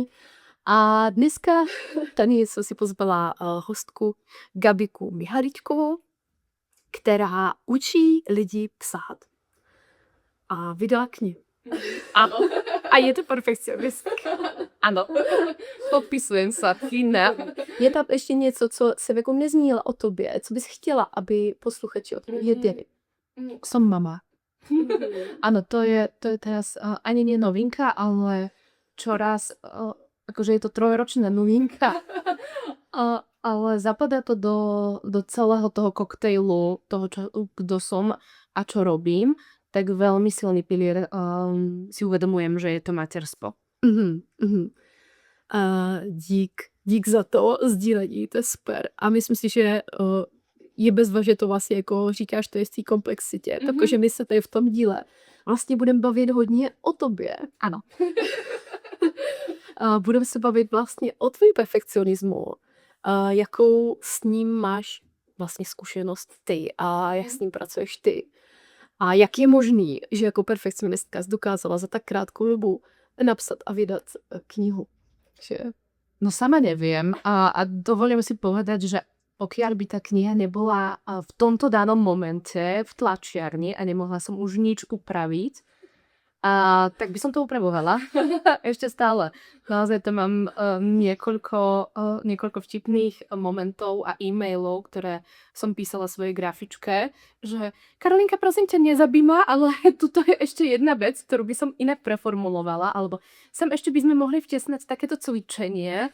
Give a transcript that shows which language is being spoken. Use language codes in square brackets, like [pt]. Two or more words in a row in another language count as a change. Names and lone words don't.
[cs] A dneska tady jsem si pozvala hostku Gabiku Mihaličkovou, která učí lidi psát. A vydala knihu. Ano. A je to perfekcionistka. Ano. Popisujem se. Ne. Je tam ještě něco, co jsem jako nezmínila o tobě, co bys chtěla, aby posluchači o tobě věděli? [sk] Som mama. Áno, to je teraz ani nie novinka, ale čoraz, akože je to trojročná novinka, ale zapadá to do celého toho koktejlu, toho, kto som a čo robím, tak veľmi silný pilier si uvedomujem, že je to materstvo. [cs] Dík za to sdílení, to je super. A myslím si, že je bezva, že to vlastně jako říkáš, to je z té komplexitě. Takže my se tady v tom díle vlastně budeme bavit hodně o tobě. [sk] Áno. [cs] Budeme se bavit vlastně o tvém perfekcionismu. Jakou s ním máš vlastně zkušenost ty a jak s ním pracuješ ty. A jak je možný, že jako perfekcionistka dokázala za tak krátkou dobu napsat a vydat knihu? Že... [sk] No sama neviem a dovolím si povedať, že pokiaľ by tá kniha nebola v tomto danom momente v tlačiarni a nemohla som už nič upraviť, tak by som to upravovala. Ešte stále. Naozaj tam mám niekoľko vtipných momentov a e-mailov, ktoré som písala svojej grafičke, že Karolinka, prosím ťa, nezabij ma, ale tuto je ešte jedna vec, ktorú by som inak preformulovala, alebo sem ešte by sme mohli vtesnať takéto cvičenie.